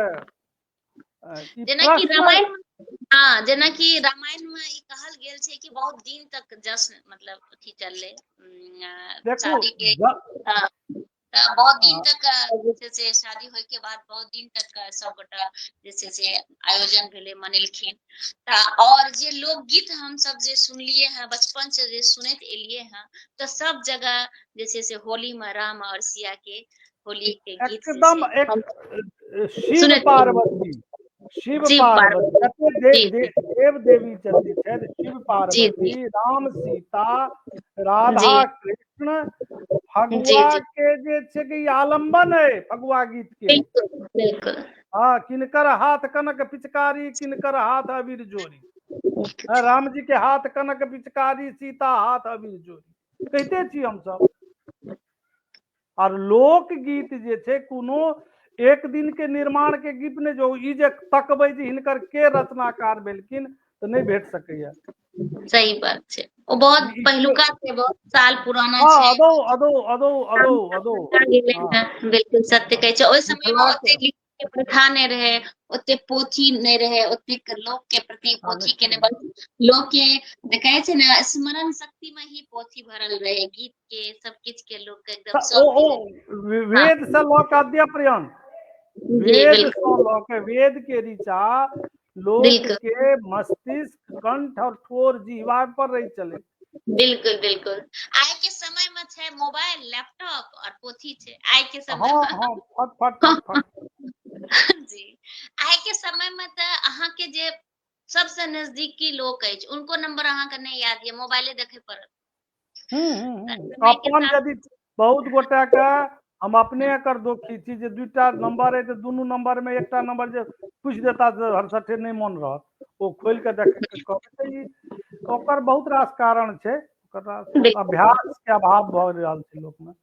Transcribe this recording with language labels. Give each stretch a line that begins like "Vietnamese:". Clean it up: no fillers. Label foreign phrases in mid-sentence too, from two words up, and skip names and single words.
Maithili: जेनाकि रामायण हाँ जेनाकि रामायण में ई कहल गेल छै कि बहुत दिन तक जश्न मतलब अथी चलले शादी के बहुत दिन तक जैसे से शादी होय के बाद बहुत दिन तक सब गोटा जैसे से आयोजन भेले मनेलखिन। और जे लोकगीत हम सब जे सुनलिए हैं बचपन से जे सुनैत एलिए हैं तो सब जगह जैसे से होली में राम और सिया के होली के गीत एकदम एक शिव सुनैत पार्वती शिव पार्वती देव देवी जते छथि शिव पार्वती राम सीता राधा कृष्ण फगुआ के जे छै कि आलम्बन है फगुआ गीत के। बिल्कुल हाँ किनकर हाथ कनक पिचकारी किनकर हाथ अबीर जोरी, राम जी के हाथ कनक पिचकारी सीता हाथ अबीर जोरी कहते छी हम सब। और लोकगीत जे छै कोनो एक दिन के निर्माण के गीत ने जो ई जे तकबै जे हिनकर के रचनाकार भेलखिन तो नहीं भेट सकैया। सही बात छै, ओ बहुत पहिलुका छै, बहुत साल पुराना छै। अदो अदो अदो अदो अदो बिल्कुल सत्य कहै छै। ओइ समय में ओते लिखे के प्रथा नहीं रहे, ओते पोथी नहीं रहे, ओते लोक के प्रति पोथी के नहीं बल्कि लोक के कहै छै ने स्मरण शक्ति में ही पोथी भरल रहे, गीत के सब किछ के लोक के एकदम सब वेद से ल के अद्य पर्यंत वेद से ल के वेद के ऋचा लोक के मस्तिष्क कंठ और ठोर जीवा पर रही चले। बिल्कुल बिल्कुल आइ के समय में छै मोबाइल लैपटॉप और पोथी छै आइ के समय में। फट फट फट फट जी आइ के समय में त अहाँ के जे सबसे नजदीकी लोक अछि उनको नंबर अहाँ के नहीं याद ये मोबाइले देखे पड़त। अपन यदि बहुत गोटा के हम अपने एकर दोखी छी जे दुटा नंबर है तो दुनू नंबर में एकटा नंबर जे पूछ देता तो हरसठे नहीं मन रहत वो खोल के देखे के कहते ओकर बहुत रास कारण छै, अभ्यास के अभाव भ रहल छै लोक में।